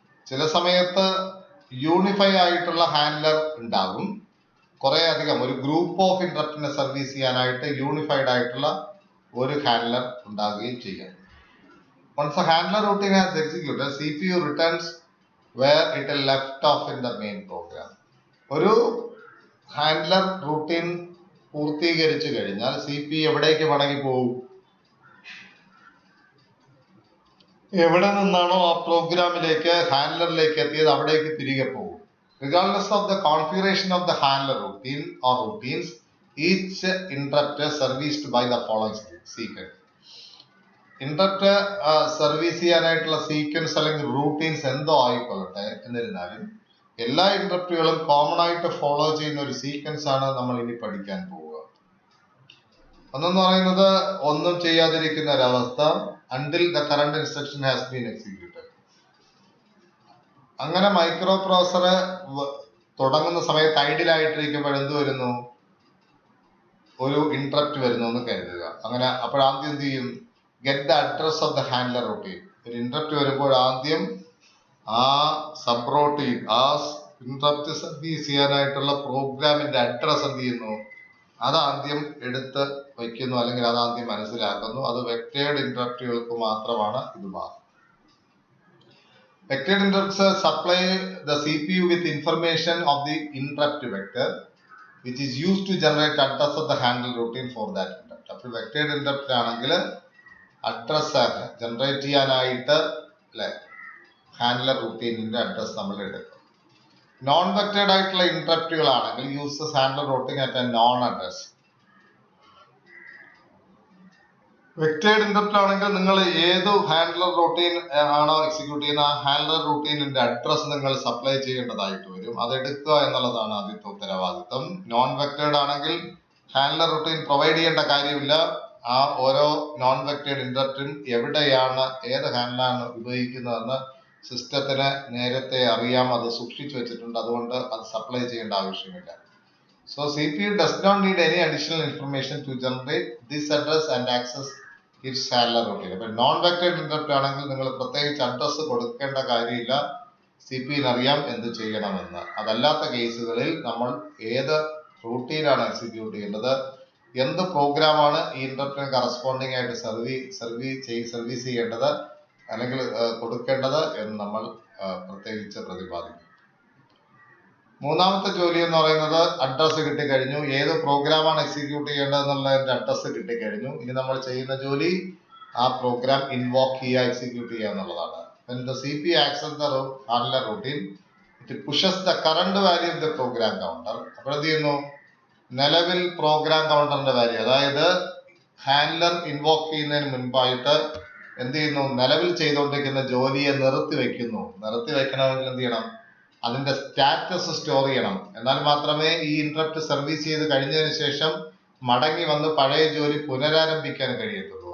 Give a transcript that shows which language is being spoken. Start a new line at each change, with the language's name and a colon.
Malayalam: ചില സമയത്ത് യൂണിഫൈ ആയിട്ടുള്ള ഹാൻഡ്ലർ ഉണ്ടാകും. കുറെ അധികം ഒരു ഗ്രൂപ്പ് ഓഫ് ഇന്ററപ്റ്റിനെ സർവീസ് ചെയ്യാനായിട്ട് യൂണിഫൈഡ് ആയിട്ടുള്ള ഒരു ഹാൻഡ്ലർ ഉണ്ടാകുകയും ചെയ്യാം.
English: Once a handler routine has executed, CPU returns where it left off in the main program.
Malayalam: ഒരു ഹാൻഡ്ലർ റൂട്ടീൻ പൂർത്തീകരിച്ചു കഴിഞ്ഞാൽ CPU എവിടേക്ക് മടങ്ങി പോകും? എവിടെ നിന്നാണോ ആ പ്രോഗ്രാമിലേക്ക് ഹാൻഡ്ലറിലേക്ക് എത്തിയത് അവിടേക്ക് തിരികെ പോകും.
English: Regardless of the configuration of the handler routine or routines, each interrupt is serviced by the following sequence.
Malayalam: Interrupt service ചെയ്യാനായിട്ടുള്ള സീക്വൻസ് അല്ലെങ്കിൽ റൂട്ടീൻസ് എന്തോ ആയിക്കൊള്ളട്ടെ, എന്നിരുന്നാലും എല്ലാ ഇന്ററപ്റ്റുകളും കോമൺ ആയിട്ട് ഫോളോ ചെയ്യുന്ന ഒരു സീക്വൻസ് ആണ് നമ്മൾ ഇനി പഠിക്കാൻ പോവുക. ഒന്നെന്ന് പറയുന്നത് ഒന്നും ചെയ്യാതിരിക്കുന്ന ഒരവസ്ഥ,
English: until the current instruction has been executed.
Malayalam: അങ്ങനെ മൈക്രോ പ്രോസസർ തുടങ്ങുന്ന സമയത്ത് ഐഡിൽ ആയിട്ടിരിക്കുമ്പോൾ എന്ത് വരുന്നു? ഒരു ഇന്ററപ്റ്റ് വരുന്നു എന്ന് കരുതുക. അങ്ങനെ അപ്പോൾ ആദ്യം എന്ത് ചെയ്യും?
English: Get the address of the handler routine.
Malayalam: ഒരു ഇന്ററപ്റ്റ് വരുമ്പോൾ ആദ്യം ആ സബ് റൂട്ടീൻ, ആ ഇന്ററപ്റ്റ് സർവീസ് ചെയ്യാനായിട്ടുള്ള പ്രോഗ്രാമിന്റെ അഡ്രസ് എന്ത് ചെയ്യുന്നു? അതാദ്യം എടുത്ത് വയ്ക്കുന്നു, അല്ലെങ്കിൽ അതാദ്യം മനസ്സിലാക്കുന്നു. അത് വെക്റ്റേർഡ് ഇന്ററപ്റ്റുകൾക്ക് മാത്രമാണ് ഇത് ബാധകം.
English: Vectored interrupts supply the CPU with information of the interrupt vector, which is used to generate address of the handler routine for that interrupt.
Malayalam: അപ്പോൾ vectored interrupt ആണെങ്കിൽ അഡ്രസ് ജനറേറ്റ് ചെയ്യാനായിട്ട് അല്ലെ ഹാൻഡ്ലർ റൂട്ടീനിന്റെ അഡ്രസ് നമ്മൾ എടുക്കും. നോൺ വെക്റ്റേഡ് ആയിട്ടുള്ള ഇന്ററപ്റ്റുകളാണെങ്കിൽ
English: Uses handler routing at a non address.
Malayalam: വെക്റ്റേഡ് interrupt ആണെങ്കിൽ നിങ്ങൾ ഏത് ഹാൻഡ്ലർ റൂട്ടീൻ ആണോ എക്സിക്യൂട്ട് ചെയ്യുന്ന ആ ഹാൻഡ്ലർ റൂട്ടീനിന്റെ അഡ്രസ് നിങ്ങൾ സപ്ലൈ ചെയ്യേണ്ടതായിട്ട് വരും. അത് എടുക്കുക എന്നുള്ളതാണ് ആദ്യത്തെ ഉത്തരവാദിത്വം. നോൺ വെക്റ്റേഡ് ആണെങ്കിൽ ഹാൻഡ്ലർ റൂട്ടീൻ പ്രൊവൈഡ് ചെയ്യേണ്ട കാര്യമില്ല. ആ ഓരോ നോൺ വെക്റ്റേഡ് ഇന്ററപ്റ്റും എവിടെയാണ് ഏത് ഹാൻഡ്ലാണ് ഉപയോഗിക്കുന്നതെന്ന് സിസ്റ്റത്തിന് നേരത്തെ അറിയാം, അത് സൂക്ഷിച്ചു വെച്ചിട്ടുണ്ട്. അതുകൊണ്ട് അത് സപ്ലൈ ചെയ്യേണ്ട ആവശ്യമില്ല.
English: So CPU does not need any additional information to generate this address and access its handler routine.
Malayalam: അപ്പോൾ നോൺ വെക്റ്റേഡ് ഇന്ററപ്റ്റ് ആണെങ്കിൽ നിങ്ങൾ പ്രത്യേകിച്ച് അഡ്രസ് കൊടുക്കേണ്ട കാര്യമില്ല, CPU അറിയാം എന്ത് ചെയ്യണമെന്ന്. അതല്ലാത്ത കേസുകളിൽ നമ്മൾ ഏത് റൂട്ടീനാണ് എക്സിക്യൂട്ട് ചെയ്യേണ്ടത്, എന്ത് പ്രോഗ്രാമാണ് ഈ ഇന്ററപ്റ്റിന് കറസ്പോണ്ടിങ് ആയിട്ട് സർവീസ് ചെയ്യേണ്ടത് അല്ലെങ്കിൽ കൊടുക്കേണ്ടത് എന്ന് നമ്മൾ പ്രത്യേകിച്ച് പ്രതിപാദിക്കും. മൂന്നാമത്തെ ജോലി എന്ന് പറയുന്നത് അഡ്രസ് കിട്ടിക്കഴിഞ്ഞു, ഏത് പ്രോഗ്രാമാണ് എക്സിക്യൂട്ട് ചെയ്യേണ്ടത് എന്നുള്ളതിന്റെ അഡ്രസ് കിട്ടിക്കഴിഞ്ഞു. ഇനി നമ്മൾ ചെയ്യുന്ന ജോലി ആ പ്രോഗ്രാം ഇൻവോക്ക് ചെയ്യുക, എക്സിക്യൂട്ട് ചെയ്യുക എന്നുള്ളതാണ്.
English: when the CPU accesses the handler routine, it pushes the current value of the program counter.
Malayalam: അപ്പോൾ എന്ത് ചെയ്യുന്നു, നിലവിൽ പ്രോഗ്രാം കൗണ്ടറിന്റെ വാല്യൂ, അതായത് ഹാൻഡ്ലർ ഇൻവോക്ക് ചെയ്യുന്നതിന് മുൻപായിട്ട് എന്ത് ചെയ്യുന്നു, നിലവിൽ ചെയ്തുകൊണ്ടിരിക്കുന്ന ജോലിയെ നിർത്തി വെക്കണമെങ്കിൽ എന്ത് ചെയ്യണം, അതിന്റെ സ്റ്റാറ്റസ് സ്റ്റോർ ചെയ്യണം. എന്നാൽ മാത്രമേ ഈ ഇന്ററപ്റ്റ് സർവീസ് ചെയ്ത് കഴിഞ്ഞതിന് ശേഷം മടങ്ങി വന്ന് പഴയ ജോലി പുനരാരംഭിക്കാൻ കഴിയത്തുള്ളൂ.